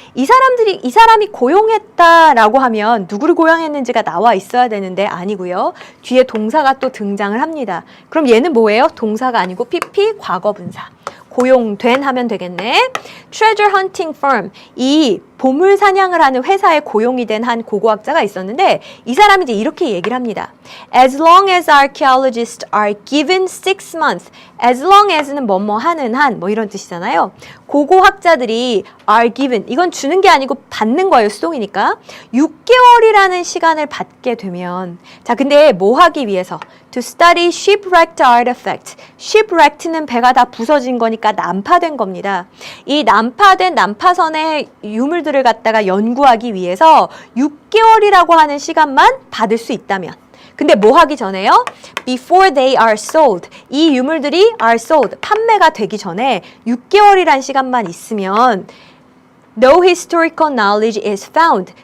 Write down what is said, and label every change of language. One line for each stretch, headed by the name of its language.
Korean: 이 사람이 고용했다라고 하면 누구를 고용했는지가 나와 있어야 되는데 아니고요. 뒤에 동사가 또 등장을 합니다. 그럼 얘는 뭐예요? 동사가 아니고 PP 과거분사. 고용된 하면 되겠네.
English: Treasure hunting firm,
Korean: 이 보물 사냥을 하는 회사에 고용이 된 한 고고학자가 있었는데 이 사람이 이제 이렇게 얘기를 합니다.
English: As long as archaeologists are given 6 months,
Korean: as long as는 뭐뭐 하는 한 뭐 이런 뜻이잖아요. 고고학자들이
English: are given,
Korean: 이건 주는 게 아니고 받는 거예요. 수동이니까. 6개월이라는 시간을 받게 되면, 자 근데 뭐 하기 위해서?
English: To study shipwrecked artifact.
Korean: shipwrecked는 배가 다 부서진 거니까 난파된 겁니다. 이 난파된 난파선의 유물들을 갖다가 연구하기 위해서 6개월이라고 하는 시간만 받을 수 있다면. 근데 뭐 하기 전에요?
English: Before they are sold.
Korean: 이 유물들이
English: are sold.
Korean: 판매가 되기 전에 6개월이란 시간만 있으면
English: No historical knowledge is found.